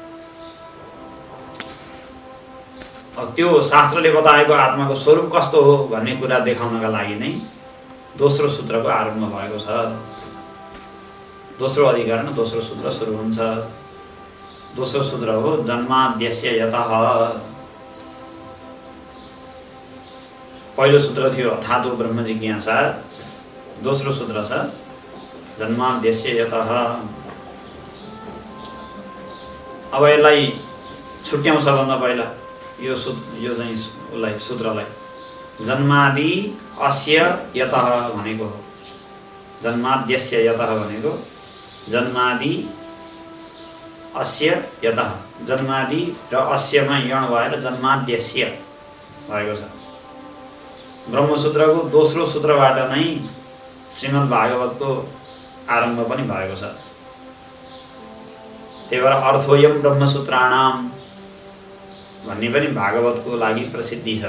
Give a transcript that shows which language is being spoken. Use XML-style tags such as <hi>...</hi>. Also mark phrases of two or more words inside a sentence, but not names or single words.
<ne>त्यो शास्त्रले बताएको आत्माको स्वरूप कस्तो हो भन्ने कुरा देखाउनका लागि नै दोस्रो सूत्रको आरम्भ भएको छ। दोस्रो अधिकरण दोस्रो सूत्र सुरु हुन्छ। दोस्रो सूत्र हो</ne> <sa>जन्माद्यस्य यतः।</sa> <ne>पहिलो सूत्र थियो</ne> <sa>अथातो ब्रह्म जिज्ञासा,</sa> <ne>दोस्रो सूत्र छ</ne> <sa>जन्माद्यस्य यतः।</sa> <ne>अब यसलाई छुट्याउँ सबभन्दा पहिला यो चाहिँ उसलाई सूत्रलाई</ne> <sa>जन्मादि अस्य यतः</sa> <ne>भनेको हो।</ne> <sa>जन्माद्यस्य यतः</sa> <ne>भनेको</ne> <sa>जन्मादि अस्य यतः,</sa> <ne>जन्मादि र अस्यमा यण भएर जन्माद्यस्य भएको छ। ब्रह्मसूत्रको दोस्रो सूत्रबाट नै श्रीमद् भागवतको आरम्भ पनि भएको छ। त्यही भएर</ne> <sa>अर्थोयम ब्रह्मसूत्राणाम</sa> <ne>भन्ने पनि भागवतको लागि प्रसिद्धि छ।</ne>